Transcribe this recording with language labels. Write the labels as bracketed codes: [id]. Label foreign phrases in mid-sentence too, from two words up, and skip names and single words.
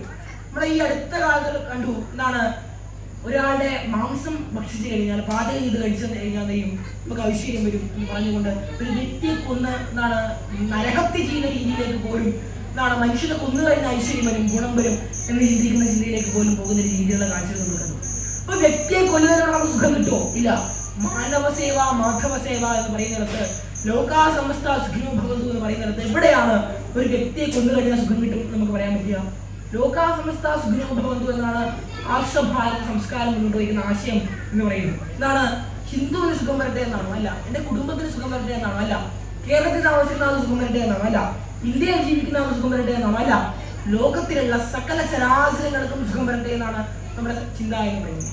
[ml] നമ്മുടെ ഈ അടുത്ത കാലത്ത് കണ്ടു എന്താണ് ഒരാളുടെ മാംസം ഭക്ഷിച്ചു കഴിഞ്ഞാൽ പാചകം ചെയ്ത് കഴിച്ചു കഴിഞ്ഞാൽ നമുക്ക് ഐശ്വര്യം വരും എന്ന് പറഞ്ഞുകൊണ്ട് ഒരു വ്യക്തിയെ കൊന്ന് എന്താണ് നരഹത്യ ചെയ്യുന്ന രീതിയിലേക്ക് പോലും എന്താണ് മനുഷ്യനെ കൊന്നു കഴിഞ്ഞ ഐശ്വര്യം വരും, ഗുണം വരും എന്ന് ചിന്തിക്കുന്ന ചിന്തയിലേക്ക് പോലും പോകുന്ന രീതിയിലുള്ള കാഴ്ചകൾ നമ്മൾ കണ്ടു. അപ്പൊ വ്യക്തിയെ കൊല്ലുന്നതിനോട് നമുക്ക് സുഖം കിട്ടുമോ? ഇല്ല. മാനവസേവ മാധവസേവ എന്ന് പറയുന്നിടത്ത്, [sa] ലോകാ സമസ്ത സുഖിനോ ഭവന്തു [ml] എന്ന് പറയുന്നിടത്ത് എവിടെയാണ് ഒരു വ്യക്തിയെ കൊന്നു കഴിഞ്ഞാൽ സുഖം കിട്ടും നമുക്ക് പറയാൻ പറ്റുക? [sa] ലോകാ സമസ്ത സുഖിനോ ഭവന്തു [ml] എന്നാണ് ആർഷഭാരത സംസ്കാരം മുന്നോട്ട് വയ്ക്കുന്ന ആശയം എന്ന് പറയുന്നത്. എന്താണ്? ഹിന്ദുവിന് സുഖം വരട്ടെ എന്നാണോ? അല്ല. എന്റെ കുടുംബത്തിന് സുഖം വരട്ടെ എന്നാണോ? അല്ല. കേരളത്തിൽ താമസിക്കുന്ന ആൾ സുഖം വരട്ടെ എന്നാണോ? അല്ല. ഇന്ത്യയിൽ ജീവിക്കുന്ന ആൾ സുഖം വരട്ടെ എന്നാണോ? അല്ല. ലോകത്തിലുള്ള സകല ചരാചരങ്ങൾക്കും സുഖം വരട്ടെ എന്നാണ് നമ്മുടെ ചിന്ത എന്ന് പറയുന്നത്.